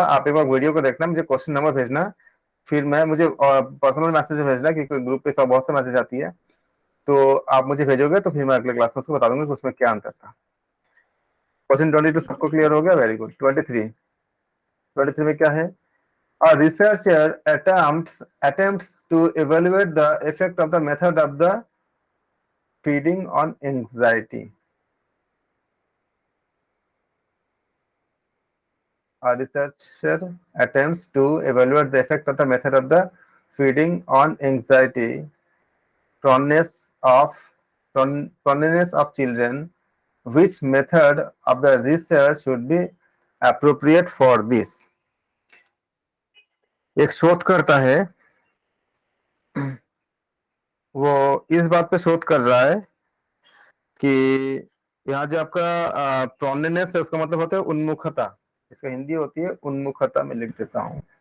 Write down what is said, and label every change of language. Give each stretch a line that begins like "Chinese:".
Hindi: आप एक बार वीडियो को देखना, मुझे क्वेश्चन नंबर भेजना, फिर मैं मुझे पर्सनल मैसेज भेजना, क्योंकि ग्रुप पे सब बहुत से मैसेज आती है, तो आप मुझे भेजोगे तो फिर मैं अगले क्लास में उसको बता दूंगा कि उसमें क्या अंतर था। क्वेश्चन 22 सबको क्लियर हो गया, वेरी गुड। 23 में क्या है,
English: A researcher attempts to evaluate the effect of the method of the feeding on anxiety. A researcher attempts to evaluate the effect of the method of the feeding on anxiety, proneness of children. Which method of the research should be appropriate for this?
Hindi: एक शोधकर्ता है, वो इस बात पे शोध कर रहा है कि यहाँ जो आपका प्रोनेनेस है उसका मतलब होता है उन्मुखता, इसका हिंदी होती है उन्मुखता, में लिख देता हूं।